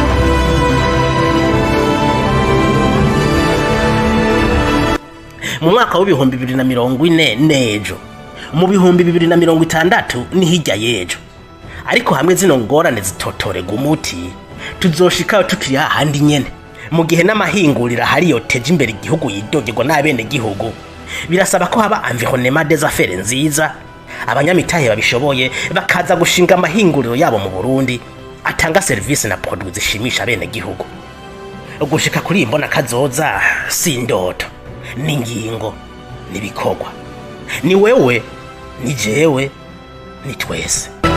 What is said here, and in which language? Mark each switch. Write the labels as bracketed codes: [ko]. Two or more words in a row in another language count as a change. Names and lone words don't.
[rn] Mu mwaka wa 2040 nejo, mu 2060 ni hirya yejo. Ariko hamwe zino ngorane zitotorega umuti, tuzoshikayo tukiri hahandi nyene. Mu gihe n'amahingurira hari yoteje imbere igihugu yidogerwa n'abene gihugu, birasaba ko haba [fr] environnement des affaires [rn] nziza, abanyamitahe babishoboye bakaza gushinga amahinguriro yabo mu Burundi atanga service na produit zishimisha bene gihugu. Gushika kuri imbona kazoza si indoto, ni ngingo, ni bikorwa. Ni wewe, ni jewe, ni twese.